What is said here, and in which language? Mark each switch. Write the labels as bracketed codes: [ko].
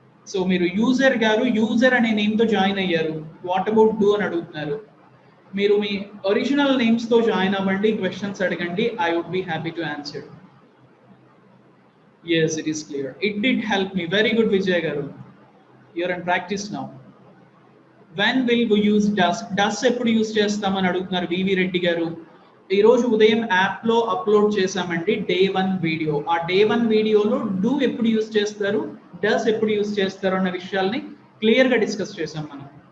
[te] So మీరు user గారు user అనే నేమ్ తో జాయిన్ అయ్యారు, [en] what about do [te] అని అడుగుతున్నారు. మీరు మీ ఒరిజినల్ నేమ్స్ తో జాయిన్ అవ్వండి, క్వశ్చన్స్ అడగండి, [en] I would be happy to answer. yes it is clear. It did help me. Very good Vijay garu, you're in practice now. when will we use does [te] ఎప్పుడు use చేస్తామని అడుగుతున్నారు వివి రెడ్డి గారు. ఈ రోజు ఉదయం యాప్ లో అప్లోడ్ చేసామండి day 1 వీడియో. ఆ day 1 వీడియోలో డూ ఎప్పుడు యూజ్ చేస్తారు, డస్ ఎప్పుడు యూజ్ చేస్తారు అన్న విషయాల్ని క్లియర్ గా డిస్కస్ చేసాం మనం.